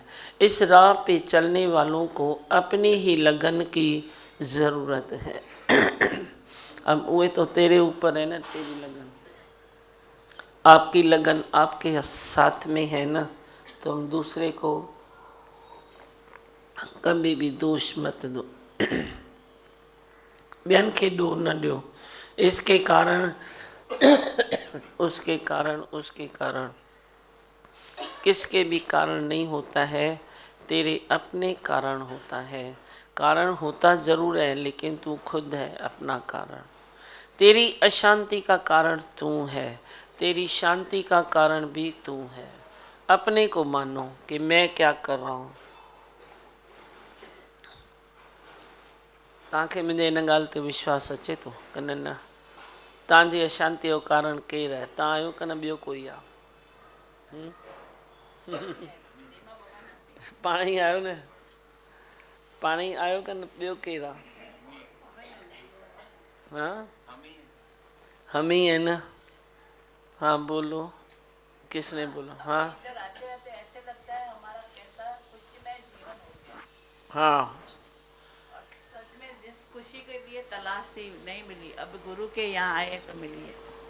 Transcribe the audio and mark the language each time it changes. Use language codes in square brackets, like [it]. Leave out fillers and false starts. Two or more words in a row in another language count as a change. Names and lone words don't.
[hi] इस राह पे चलने वालों को अपनी ही लगन की ज़रूरत है। अब वो तो तेरे ऊपर है ना, तेरी लगन। आपकी लगन आपके साथ में है ना, तो हम दूसरे को कभी भी दोष मत दो। [sd] ॿियनि खे ॾोह न ॾियो। [hi] इसके कारण उसके कारण, उसके कारण, किसके भी कारण नहीं होता है, तेरे अपने कारण होता है। कारण होता जरूर है लेकिन तू खुद है अपना कारण। तेरी अशांति का कारण तू है, तेरी शांति का कारण भी तू है। अपने को मानो कि मैं क्या कर रहा हूँ। [sd] तव्हांखे मुंहिंजे इन ॻाल्हि ते विश्वास अचे थो की न? न, तव्हांजी अशांति जो कारण केरु आहे? तव्हां आहियो की न ॿियो कोई आहे? पाण ई आहियो न, पाण ई आहियो की न ॿियो केरु आहे? [hi] हाँ, हम ही है ना। हाँ बोलो, किसने बोला? हाँ ऐसे लगता है हमारा कैसा खुशीमय जीवन हो गया। हाँ, सच में जिस खुशी के लिए तलाश थी नहीं मिली, अब गुरु के यहाँ आए तो मिली है।